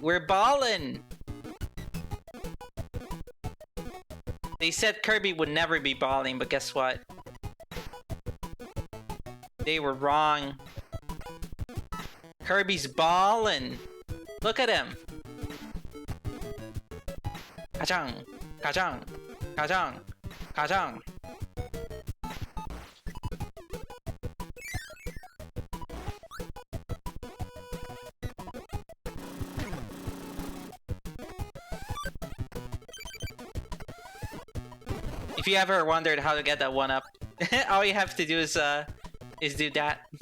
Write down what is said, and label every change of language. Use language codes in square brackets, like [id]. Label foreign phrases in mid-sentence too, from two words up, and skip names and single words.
[en] We're balling. They said Kirby would never be balling, but guess what? They were wrong. Kirby's ballin'. Look at him. Ka-chang, ka-chang, ka-chang, ka-chang. If you ever wondered how to get that one up, all you have to do is do that.